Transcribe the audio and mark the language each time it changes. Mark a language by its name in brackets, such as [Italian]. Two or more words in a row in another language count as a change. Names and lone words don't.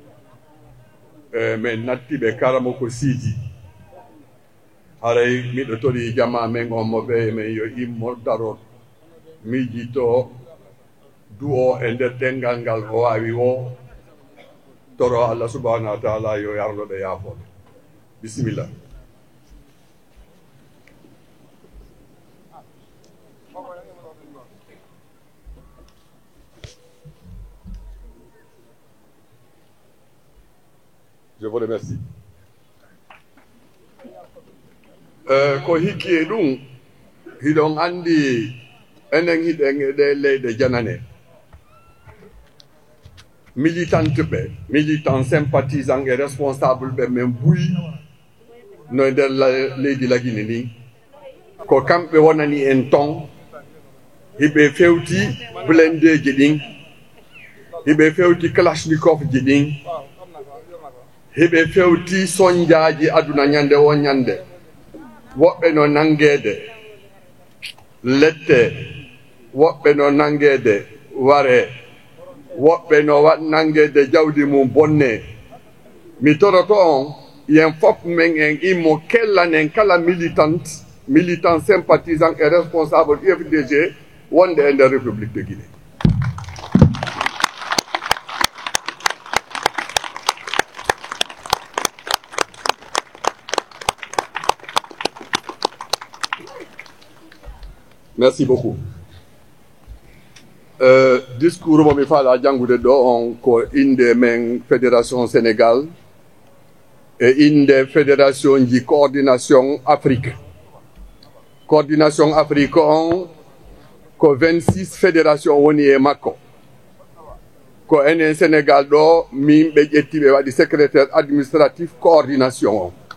[Fula] min nattiɓe karamo ko siidi haray miɗo tori jama men on mo ɓe min yo immo daro miijito du'o e nder ɗengal ngal o wawi o toro Allah [Arabic] سبحانه وتعالى [Fula] yo yarnoɓe yaafoɓe. Bismillah. [French] Je vous remercie. [Fula] Ko hikki e ɗum hiɗon andi enen hiɗen e ɗe leyɗe janane [French] militant sympathisant et responsable [Fula] ɓe men buyi no nder leydi Lagine ni ko kamɓe wonani en ton hiɓe fewti blendeji ɗin hiɓe fewti kalashnikov ji ɗin hiɓe fewti soñjaji aduna ñande o ñande woɓɓe no nangede lette woɓɓe no nangede ware woɓɓe no nangede jawdi mum bonne mi toroto on yen fof men en immo kellanen kala [French] militant sympathisant et responsable [Fula] UFDG wonde e nder [French] République de Guinée. Merci beaucoup. [Fula] Discours momi faala jangude ɗo on ko inde men Fédération Sénégal e inde fédération ji coordination Afrique. Coordination Afrique on ko 26 fédération woni e makko. Ko enen Sénégal ɗo min ɓe ƴettiɓe waɗi [French] secrétaire administratif coordination [Fula] on.